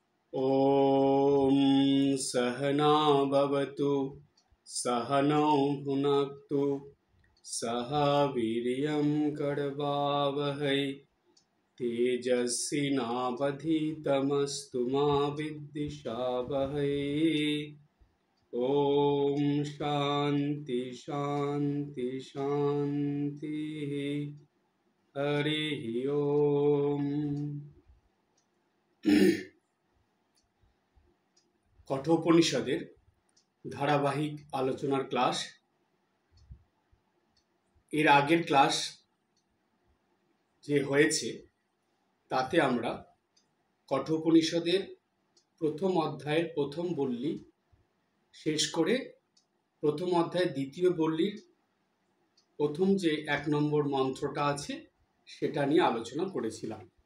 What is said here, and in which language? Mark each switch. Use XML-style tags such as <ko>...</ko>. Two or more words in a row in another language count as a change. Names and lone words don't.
<sa>ॐ सहना भवतु सहनौ भुनक्तु सह वीर्यं करवावहै तेजस्विनावधीतमस्तु मा विद्विषावहै। ॐ शान्ति शान्ति शान्तिः। हरिः ओम।</sa> <bn>কঠোপনিষদের ধারাবাহিক আলোচনার ক্লাস। এর আগের ক্লাস যে হয়েছে তাতে আমরা কঠোপনিষদের প্রথম অধ্যায়ের প্রথম বল্লী শেষ করে প্রথম অধ্যায়ের দ্বিতীয় বল্লীর প্রথম যে 1 নম্বর মন্ত্রটা আছে সেটা নিয়ে আলোচনা করেছিলাম।</bn>